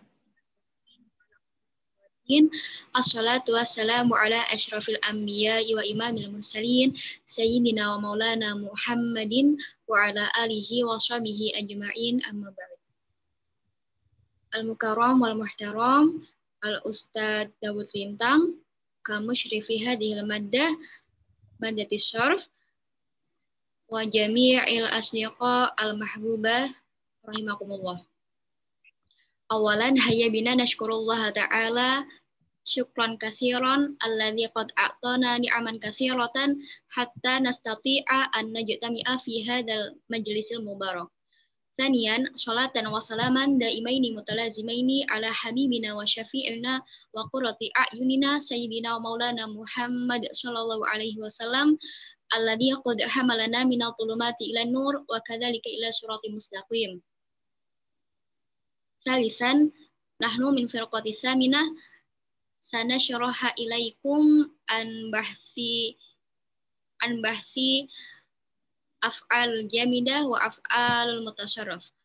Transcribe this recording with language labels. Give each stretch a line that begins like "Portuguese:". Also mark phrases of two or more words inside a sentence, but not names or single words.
Arabic: والصلاة والسلام على أشرف الأنبياء وإمام المرسلين سيدنا ومولانا محمد وعلى آله وصحبه أجمعين أما بعد. المكرم والمحترم الأستاذ داود لينتانغ كمشرف هذه المادة الشرح وجميع الأصدقاء المحبوبة رحمكم الله. أولا هيا بنا نشكر الله تعالى شكرا كثيرا الذي قد أعطانا نعما كثيرة حتى نستطيع أن نجتمع في هذا المجلس المبارك. ثانيا صلاة وسلاما دائمين متلازمين على حبيبنا وشفيعنا وقرة أعيننا سيدنا ومولانا محمد صلى الله عليه وسلم الذي قد حملنا من الظلمات إلى النور وكذلك إلى الصراط المستقيم. ثالثا نحن من الفرقة الثامنة سنشرح إليكم عن بحث الأفعال الجامدة والأفعال المتصرفة.